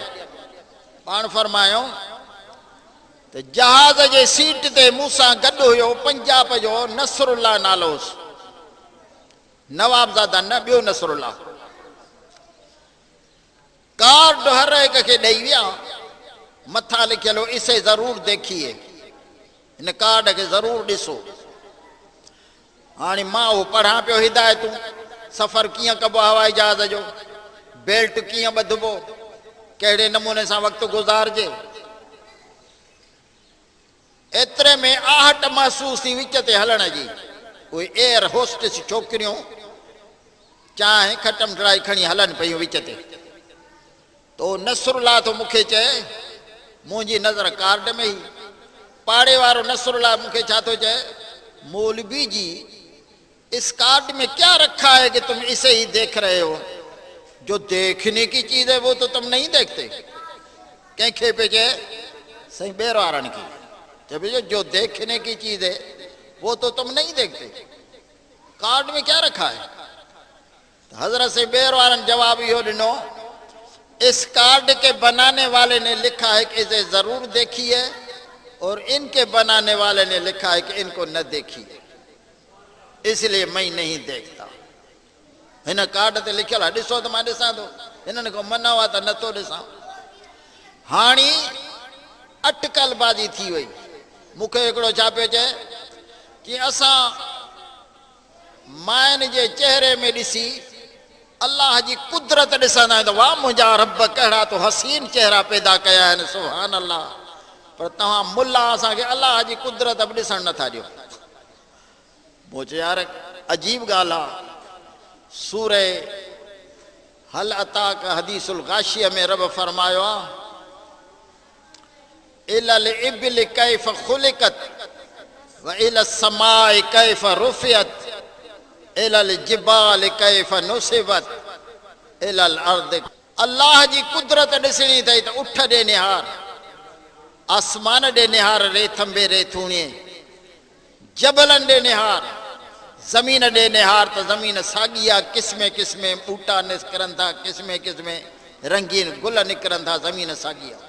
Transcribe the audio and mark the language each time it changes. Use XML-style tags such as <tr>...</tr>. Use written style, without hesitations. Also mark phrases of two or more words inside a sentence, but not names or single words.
<sd>पाण फरमायो त जहाज़ जे सीट ते मूंसां गॾु हुयो पंजाब जो नसरुल्ला नालो हुयुसि, नवाबज़ादा न, ॿियो नसरुल्ला। कार्ड हर हिक खे ॾेई विया, मथां लिखियलु</sd> <ur>اسے ضرور دیکھیے,</ur> <sd>हिन कार्ड खे ज़रूर ॾिसो। हाणे मां उहो पढ़ां पियो हिदायतूं, सफ़र कीअं कबो हवाई जहाज़ जो, बेल्ट कीअं ॿधबो, कहिड़े नमूने सां वक़्तु गुज़ारिजे। एतिरे में आहट महसूस थी विच ते हलण जी। उहे</sd> <en>air hostess</en> <sd>छोकिरियूं चांहि खटम ड्राई खणी हलनि पियूं विच ते। तो नसरुल्ला तो मूंखे चए, मुंहिंजी नज़र कार्ड में ई। पाड़े वारो नसरुल्ला मूंखे छा थो चए,</sd> <ur>مولوی جی اس کارڈ میں کیا رکھا ہے کہ تم اسے ہی دیکھ رہے ہو? جو دیکھنے کی چیز ہے وہ تو تم نہیں دیکھتے.</ur> <sd>कंहिंखे पे चए? सही ॿेर वारनि खे चए भैया</sd> <ur>جو دیکھنے کی چیز ہے وہ تو تم نہیں دیکھتے، کارڈ میں کیا رکھا ہے?</ur> <sd>हजरत से ॿेर वारनि जवाब इहो ॾिनो,</sd> <ur>اس کارڈ کے بنانے والے نے لکھا ہے کہ اسے ضرور دیکھیے، اور ان کے بنانے والے نے لکھا ہے کہ ان کو نہ دیکھیے، اس لیے میں نہیں دیکھتا.</ur> <sd>हिन कार्ड ते लिखियल आहे, ॾिसो त मां ॾिसां थो, हिननि खां मना हुआ त नथो ॾिसां। हाणे अटकलबाज़ी थी वई। मूंखे हिकिड़ो छा पियो चए कि असां माइनि जे चहिरे में ॾिसी अल्लाह जी कुदरत ॾिसंदा आहियूं त वाह मुंहिंजा रब कहिड़ा तो हसीन चेहरा पैदा कया आहिनि,</sd> <ar>سبحان الله.</ar> <sd>पर तव्हां मुल्ला असांखे अल्लाह जी कुदरत बि ॾिसणु नथा ॾियो। मूं चयो यार अजीब ॻाल्हि आहे। सूरे हल अताक हदीसुल गाशिया में रब फरमायो आहे,</sd> <ar>إلى الإبل كيف خلقت وإلى السماء كيف رفعت إلى الجبال كيف نصبت إلى الأرض.</ar> <sd>अल्लाह जी कुदरत ॾिसणी अथई त उठ ॾे निहार, आसमान ॾे निहार, रेथंबे रेथूणीअ, जबलनि ॾे निहार, ज़मीन ॾे निहार त ज़मीन साॻी आहे, क़िस्मे क़िस्मे ॿूटा निकिरनि था, क़िस्मे क़िस्मे रंगीन गुल निकिरनि था, ज़मीन साॻी आहे।</sd>